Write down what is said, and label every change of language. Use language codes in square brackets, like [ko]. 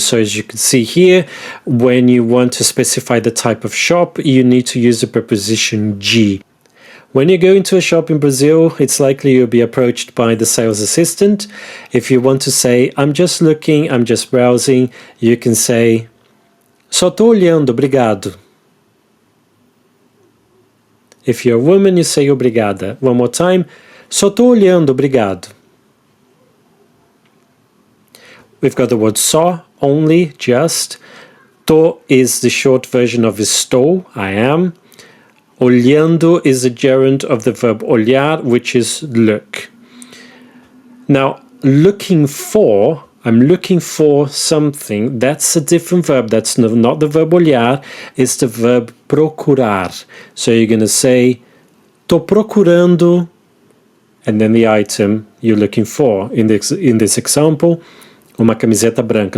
[en] So as you can see here, when you want to specify the type of shop, you need to use the preposition de. When you go into a shop in Brazil, it's likely you'll be approached by the sales assistant. If you want to say, I'm just looking, I'm just browsing, you can say, [pt] só tô olhando, obrigado. [en] If you're a woman, you say obrigada. One more time, [pt] só tô olhando, obrigado. [en] We've got the word só, only, just. Tô is the short version of estou, I am. Olhando is the gerund of the verb olhar, which is look. Now, looking for, I'm looking for something, that's a different verb. That's not the verb olhar, it's the verb procurar. So you're going to say, [pt] tô procurando, [en] and then the item you're looking for. In this example, [pt] uma camiseta branca.